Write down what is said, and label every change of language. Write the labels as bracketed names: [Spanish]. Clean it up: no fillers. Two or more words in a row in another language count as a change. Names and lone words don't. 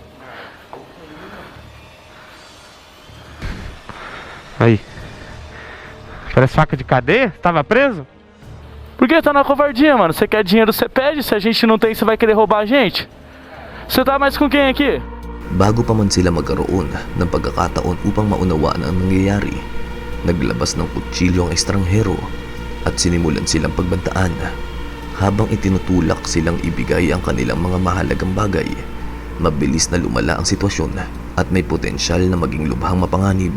[Portuguese] Aí. Parece faca de cadeia? Você tava preso? Por que tá na covardia, mano? Você quer dinheiro, você pede. Se a gente não tem, você vai querer roubar a gente? Você tá mais com quem aqui? [Filipino] Bago pa man sila magkaroon ng pagkakataon upang maunawaan ang nangyayari, naglabas ng kutsilyo ang estranghero at sinimulan silang pagbantaan. Habang itinutulak silang ibigay ang kanilang mga mahalagang bagay, mabilis na lumala ang sitwasyon at may potensyal na maging lubhang mapanganib.